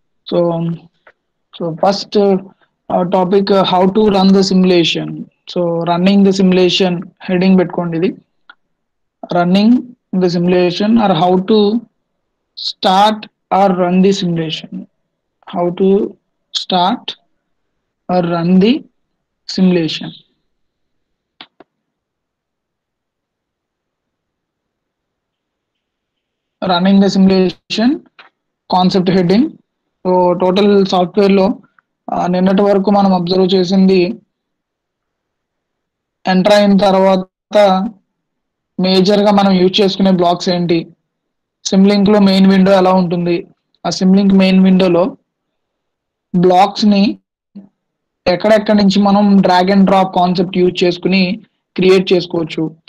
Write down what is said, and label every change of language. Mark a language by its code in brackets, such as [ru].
[en] So so first topic how to run the simulation. So running the simulation heading పెట్టుకోండి. ఇది running the simulation or how to start or run the simulation. How to start or run the simulation. Running the simulation concept heading. [te] So total software లో నిన్నటి వరకు మనం observe చేసింది enter అయిన తర్వాత major గా మనం యూజ్ చేసుకునే బ్లాక్స్ ఏంటి, సిమ్లింక్ లో మెయిన్ విండో ఎలా ఉంటుంది, ఆ సిమ్లింక్ మెయిన్ విండోలో బ్లాక్స్ ని ఎక్కడెక్కడి నుంచి మనం drag and drop concept use చేసుకుని క్రియేట్ చేసుకోవచ్చు.